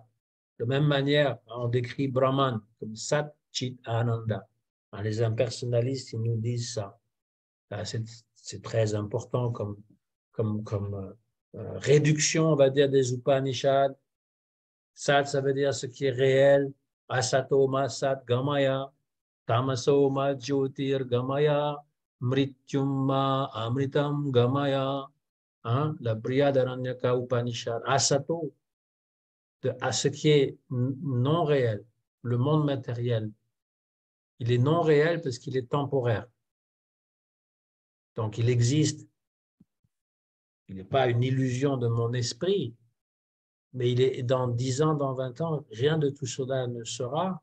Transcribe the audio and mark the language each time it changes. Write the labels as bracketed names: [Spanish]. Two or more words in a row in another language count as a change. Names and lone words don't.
[French] De même manière, on décrit Brahman comme Satchitananda. Les impersonnalistes, ils nous disent ça. C'est très important comme réduction, on va dire, des Upanishads. Sat, ça veut dire ce qui est réel. [Sanskrit] असतो मा सत् गमय. तमसो मा ज्योतिर् गमय। मृत्युम् मा अमृतम् गमय. [French] Hein, la Brihadaranyaka Upanishad. Asato, à ce qui est non réel, le monde matériel. Il est non réel parce qu'il est temporaire. Donc il existe. Il n'est pas une illusion de mon esprit, mais il est dans 10 ans, dans 20 ans, rien de tout cela ne sera.